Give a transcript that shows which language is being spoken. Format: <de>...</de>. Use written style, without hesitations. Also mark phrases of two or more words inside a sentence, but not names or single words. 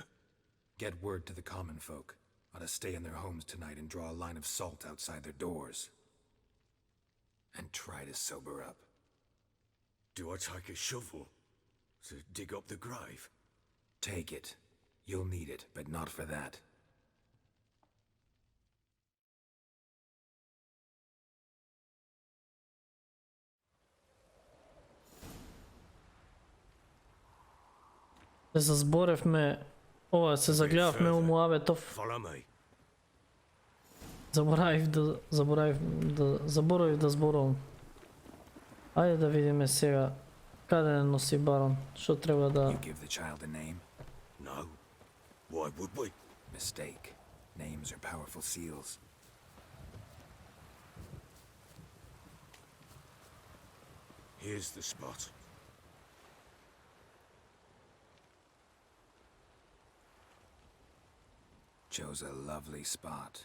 <en>Get word to the common folk. Ought to stay in their homes tonight and draw a line of salt outside their doors. And try to sober up. Do I take a shovel to dig up the grave? Take it. You'll need it, but not for that.</en> <mk>Се зборевме, се загледавме у Муаветов.</mk> <en>Follow me.</en> <mk>Заборавив да зборувам. Ајде да видиме сега каде не носи барон, што треба да...</mk> <en>You give the child a name? No. Why would we? Mistake. Names are powerful seals. Here's the spot. Chose a lovely spot.</en>